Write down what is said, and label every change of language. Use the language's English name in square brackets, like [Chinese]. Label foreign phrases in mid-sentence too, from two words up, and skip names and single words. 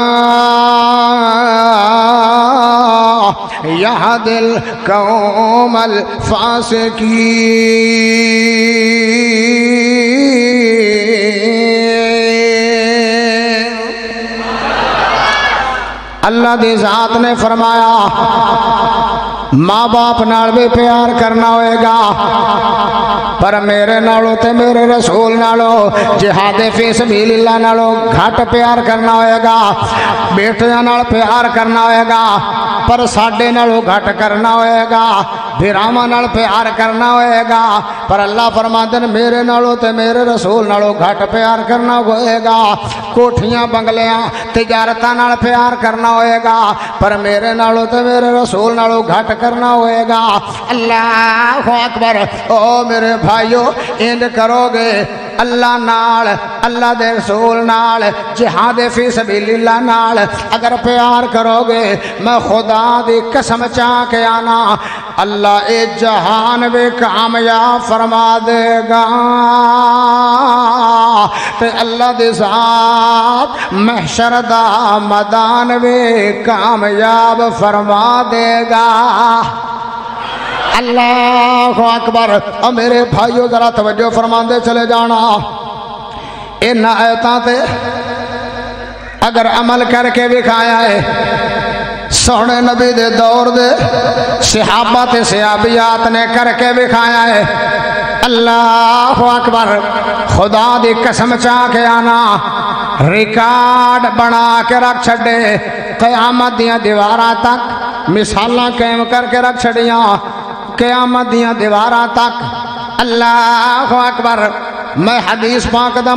[Arabic] يَهْدِي الْقَوْمَ الْفَاسِقِينَ. [Punjabi] اللہ دی ذات نے فرمایا ماں باپ نال بھی پیار کرنا ہوئے گا پر میرے نالوں تے میرے رسول نالوں [Arabic] جہاد فی سبیل اللہ [Punjabi] نالوں گھٹ پیار کرنا ہوئے گا. بیٹیاں نال پیار کرنا ہوئے گا پر ساڈے نالوں گھٹ کرنا ہوئے گا. بھراواں نال پیار کرنا ہوئے گا پر اللہ فرماندے نے میرے نالوں تے میرے رسول نالوں گھٹ پیار کرنا ہوئے گا. کوٹھیاں بنگلیاں تجارتاں نال پیار کرنا ہوئے گا پر میرے نالوں تے میرے رسول نالوں گھٹ کرنا ہوئے گا. [Arabic] اللہ اکبر. [Punjabi] او میرے بھائیو انج کرو گے اللہ نال اللہ دے رسول نال [Arabic] جہاد فی سبیل اللہ [Punjabi] نال اگر پیار کرو گے میں خدا دی قسم چاہ کے آنا اللہ اے جہان بھی کامیاب فرما دے گا تے اللہ دی ذات محشر دا میدان بھی کامیاب فرما دے گا اللہ اکبر اور میرے بھائیو ذرا توجہ فرماندے چلے جانا ان آیتاں تے اگر عمل کر کے دکھایا ہے سونے نبی دے دور دے صحابہ تے صحابیات نے کر کے دکھایا ہے [Arabic] اللہ اکبر [Punjabi] خدا دی قسم چاہ کے آنا ریکارڈ بنا کے رکھ چھڑے قیامت دیاں دیواراں تک مثالاں قائم کر کے رکھ چھڑیاں قیامت دیاں دیواراں تک [Arabic] اللہ اکبر [Punjabi] میں حدیث پاک دا